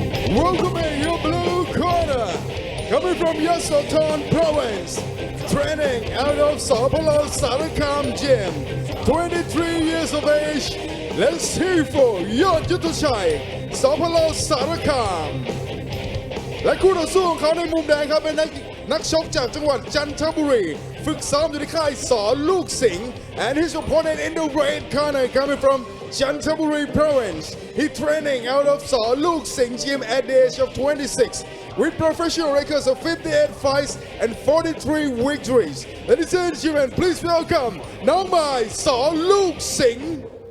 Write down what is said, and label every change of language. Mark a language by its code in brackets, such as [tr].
[en] Welcome in your blue corner, coming from Yasothon Province, training out of Sapalo Sarakam Gym, 23 years of age. Let's hear for Yod Yutochai, Sapalo Sarakam. [th] และคู่ต่อสู้ของเขาในมุมแดงครับเป็นนักชกจากจังหวัดจันทบุรีฝึกซ้อมอยู่ที่ค่ายสอลูกสิงห์ [en] and his opponent in the red corner coming from Chantaburi Province. He training out of Saw Luke Singh Gym at the age of 26 with professional records of 58 fights and 43 victories. Ladies and gentlemen, please welcome Nong Mai Saw Luke Singh.